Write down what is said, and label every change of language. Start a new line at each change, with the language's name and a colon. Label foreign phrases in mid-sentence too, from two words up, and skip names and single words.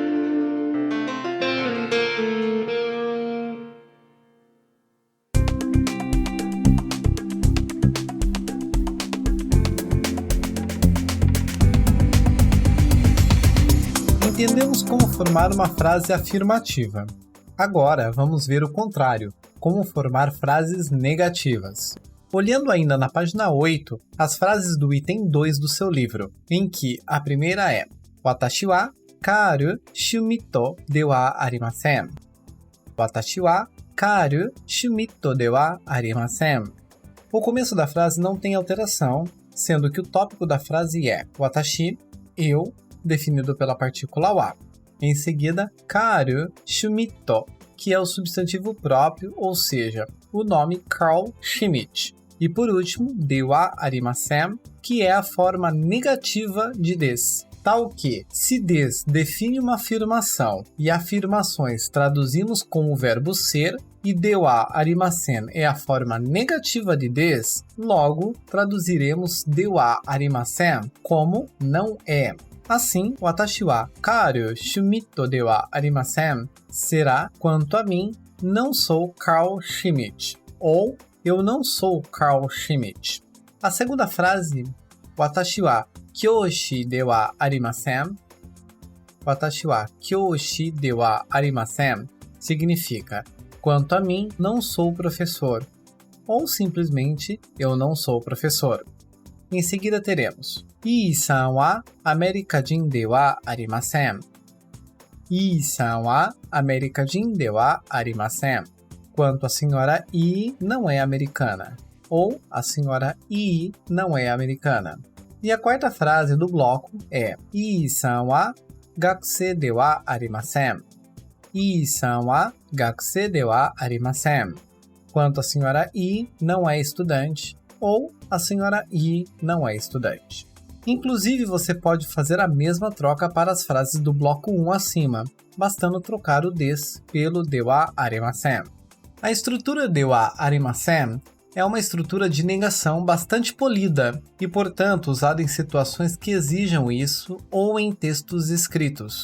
Portuguese: Entendemos como formar uma frase afirmativa. Agora vamos ver o contrário, como formar frases negativas. Olhando ainda na página 8, as frases do item 2 do seu livro, em que a primeira é
Japanese: 私はカール・シュミットではありません. 私はカール・シュミットではありません.
Portuguese: O começo da frase não tem alteração, sendo que o tópico da frase é Watashi, eu, definido pela partícula wa. Em seguida,
Japanese: カール・シュミット,
Portuguese: que é o substantivo próprio, ou seja, o nome Carl Schmitt. E por último,
Japanese: ではありません,
Portuguese: que é a forma negativa de des. Tal que, se des define uma afirmação e afirmações traduzimos com o verbo ser, e
Japanese: ではありません
Portuguese: é a forma negativa de des, logo traduziremos
Japanese: ではありません
Portuguese: como não é. Assim,
Japanese: 私はカール・シュミットではありません
Portuguese: será, quanto a mim, não sou Carl Schmitt, ou eu não sou Carl Schmitt. A segunda frase,
Japanese: 私は教師ではありません、私は教師ではありません,
Portuguese: significa, quanto a mim, não sou professor, ou simplesmente, eu não sou professor. Em seguida teremos,
Japanese: イーさんはアメリカ人ではありません. イーさんはアメリカ人ではありません.
Portuguese: Quanto a senhora Ii não é americana, ou a senhora Ii não é americana. E a quarta frase do bloco é,
Japanese: イーさんは学生ではありません. イーさんは学生ではありません.
Portuguese: Quanto a senhora Ii não é estudante, ou a senhora Ii não é estudante. Inclusive, você pode fazer a mesma troca para as frases do bloco 1 acima, bastando trocar o des pelo
Japanese: ではありません.
Portuguese: A estrutura
Japanese: ではありません
Portuguese: é uma estrutura de negação bastante polida e, portanto, usada em situações que exijam isso ou em textos escritos.